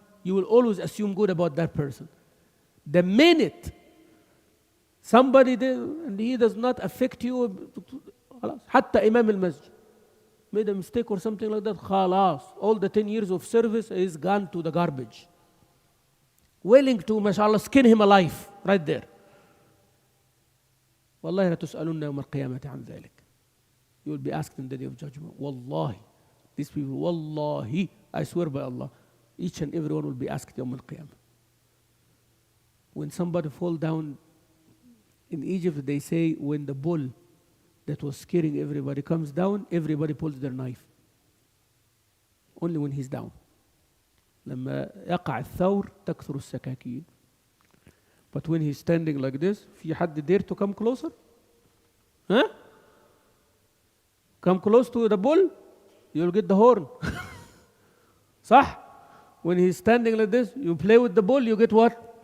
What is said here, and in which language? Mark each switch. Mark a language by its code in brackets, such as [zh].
[en] You will always assume good about that person. The minute somebody did, and he does not affect you, [ar] حتى إمام المسجد. [en] made a mistake or something like that, خلاص, all the 10 years of service is gone to the garbage. Willing to, mashallah, skin him alive right there. [ar] والله لا تسألون يوم القيامة عن ذلك. [en] You will be asked in the day of judgment. Wallahi, these people, wallahi, I swear by Allah, each and every one will be asked [ar] يوم القيامة. [en] When somebody fall down in Egypt, they say when the bull that was scaring everybody comes down, everybody pulls their knife. Only when he's down. [ar] لما يقع الثور تكثر السكاكين. [en] But when he's standing like this, [ar] في حد [en] dare to come closer? Huh? Come close to the bull, you'll get the horn. [ar] صح? [en] When he's standing like this, you play with the bull, you get what?